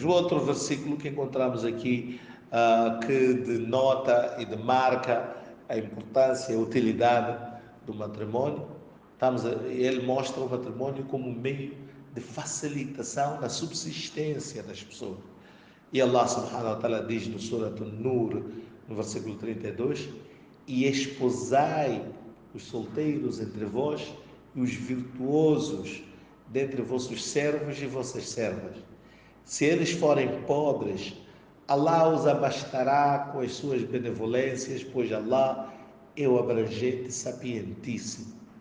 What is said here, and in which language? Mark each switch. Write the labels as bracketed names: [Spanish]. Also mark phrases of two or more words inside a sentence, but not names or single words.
[Portuguese] O outro versículo que encontramos aqui, que denota e demarca a importância e a utilidade do matrimônio, ele mostra o matrimônio como um meio de facilitação da subsistência das pessoas. E Allah [Arabic] سبحانه وتعالى [Portuguese] diz no Surat An-Nur, no versículo 32, e esposai os solteiros entre vós e os virtuosos dentre vossos servos e vossas servas. Se eles forem pobres, Allah os abastará com as suas benevolências, pois Allah é o abrangente e sapientíssimo.